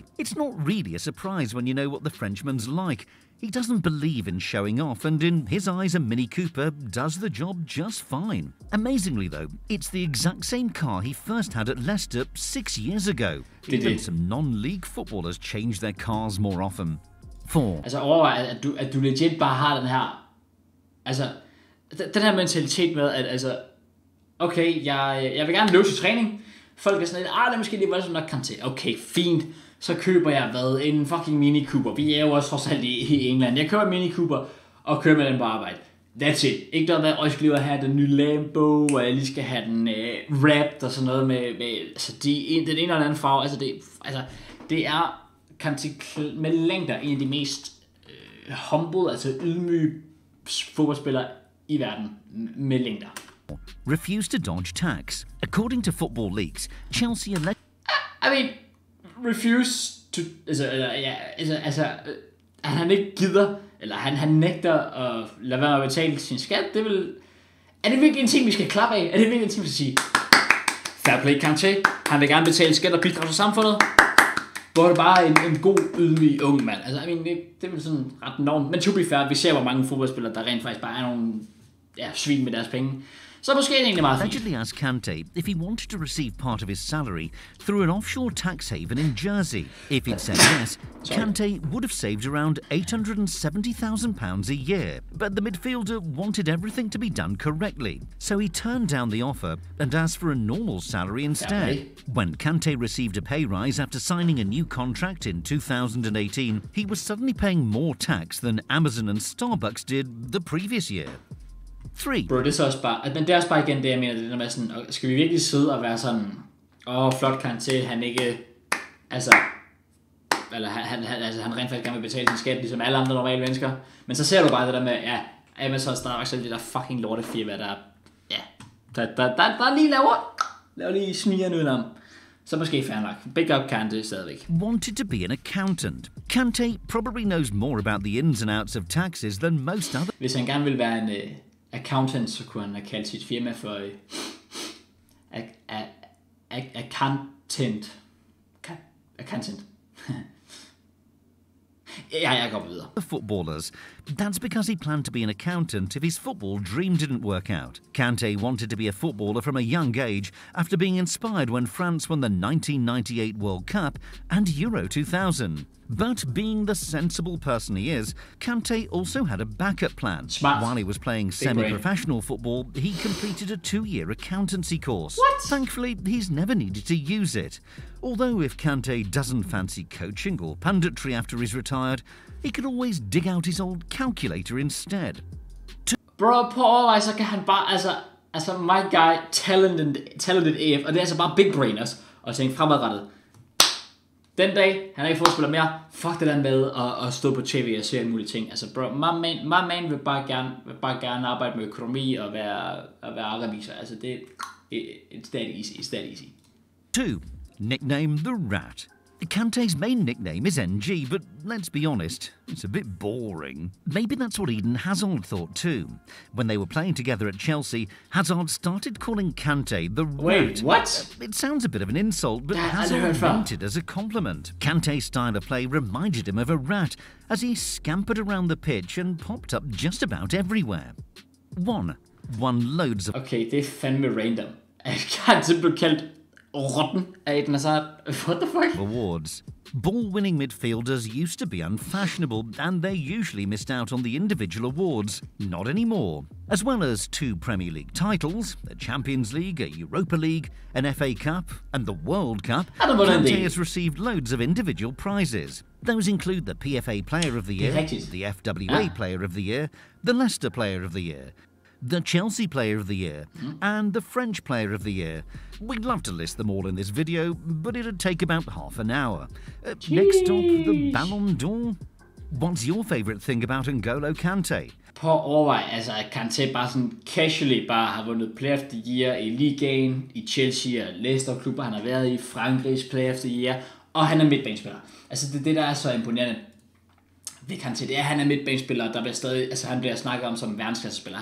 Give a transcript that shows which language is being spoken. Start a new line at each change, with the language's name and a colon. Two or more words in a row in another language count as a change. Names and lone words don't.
English: It's not really a surprise when you know what the Frenchman's like. He doesn't believe in showing off, and in his eyes a Mini Cooper does the job just fine. Amazingly though, it's the exact same car he first had at Leicester 6 years ago. Even some non-league footballers change their cars more often. 4.
Danish: Altså overvej, at du legit bare har den her, altså den her mentalitet med, at altså, okay, jeg vil gerne løbe til træning. Folk er sådan lidt, det er måske lige voldsomt nok Kanté. Okay, fint. Så køber jeg en fucking Mini Cooper. Vi er jo også trods alt i England. Jeg køber en Mini Cooper og kører med den på arbejde.
English: That's it.
Danish: Ikke noget med, at jeg skal lige have den nye Lambo, og jeg lige skal have den wrapped og sådan noget med altså den ene eller anden farve. Det er Kanté med længder en af de mest humble, altså ydmyge fodboldspillere i verden med længder.
English: Refused to dodge tax. According to Football Leaks, Chelsea refuse to,
Danish: at han ikke gider, eller han nægter at lade være med at betale sin skat, er det virkelig en ting, vi skal klappe af? Er det virkelig en ting, vi skal sige,
English: fair play
Danish: Kanté, han vil gerne betale skat og bidrage til samfundet, hvor er det bare en god, ydmyg ung mand. Altså, det er vel sådan ret normt, men
English: to be fair,
Danish: vi ser, hvor mange fodboldspillere, der rent faktisk bare er nogle svin med deres penge. Så måske er det egentlig meget fint.
English: Allegedly asked Kanté if he wanted to receive part of his salary through an offshore tax haven in Jersey. If he'd said yes, Kanté would have saved around £870,000 a year. But the midfielder wanted everything to be done correctly, so he turned down the offer and asked for a normal salary instead. When Kanté received a pay rise after signing a new contract in 2018, he was suddenly paying more tax than Amazon and Starbucks did the previous year. 3.
Danish: Bro, det er så også bare, men det er også bare igen det, jeg mener, det der med sådan, skal vi virkelig sidde og være sådan, flot Kanté, han ikke, eller han rent faktisk gerne vil betale sin skat, ligesom alle andre normale mennesker, men så ser du bare det der med, Amazon, Starbucks, det der fucking lortefirma, der lige laver lige snigerne udenom. Så måske fair nok.
English: Big up
Danish: Kanté stadigvæk.
English: Wanted to be an accountant. Kanté probably knows more about the ins and outs of taxes than most other.
Danish: Hvis han gerne vil være en accountant, så kunne han have kaldt sit firma for accountant. Accountant. Jeg går videre.
English: The footballers, That's because he planned to be an accountant if his football dream didn't work out. Kanté wanted to be a footballer from a young age after being inspired when France won the 1998 World Cup and Euro 2000. But being the sensible person he is, Kanté also had a backup plan. Smart. While he was playing semi-professional football, he completed a 2-year accountancy course. What? Thankfully, he's never needed to use it. Although if Kanté doesn't fancy coaching or punditry after he's retired, he could always dig out his old calculator instead.
Danish: Bro, på overvej, så kan han bare, altså
English: my guy, talented AF,
Danish: og det er altså bare
English: big brain
Danish: også, og tænke fremadrettet. Den dag, han er ikke fodspiller mere, fuck det der med at stå på tv og se alle mulige ting. Altså bro,
English: my man
Danish: vil bare gerne arbejde med økonomi og være revisor. Altså det,
English: it's that easy. 2. Nickname the Rat. Kanté's main nickname is NG, but let's be honest, it's a bit boring. Maybe that's what Eden Hazard thought too. When they were playing together at Chelsea, Hazard started calling Kanté the Rat. Wait, what? It sounds a bit of an insult, but Hazard meant it as a compliment. Kanté's style of play reminded him of a rat, as he scampered around the pitch and popped up just about everywhere. 1. Won loads of...
Danish: Okay, det er fandme random. Kanté blev kaldt rotten af Eden Hazard.
English: What the fuck? Awards. Ball-winning midfielders used to be unfashionable, and they usually missed out on the individual awards. Not anymore. As well as 2 Premier League titles, a Champions League, a Europa League, an FA Cup, and the World Cup, Kanté has received loads of individual prizes. Those include the PFA Player of the Year, the FWA Player of the Year, the Leicester Player of the Year, the Chelsea Player of the Year, and the French Player of the Year. We'd love to list them all in this video, but it'd take about half an hour. Next up, the Ballon d'Or. What's your favourite thing about N'Golo Kanté?
Danish: På overvej, altså at Kanté bare sådan casually bare har vundet Player of the Year i ligaen, i Chelsea og Leicester-klubber, han har været i Frankrigs Player of the Year, og han er midtbanespiller. Altså det der er så imponerende ved Kanté, det er, at han er midtbanespiller, der bliver stadig, altså han bliver snakket om som verdensklassespiller.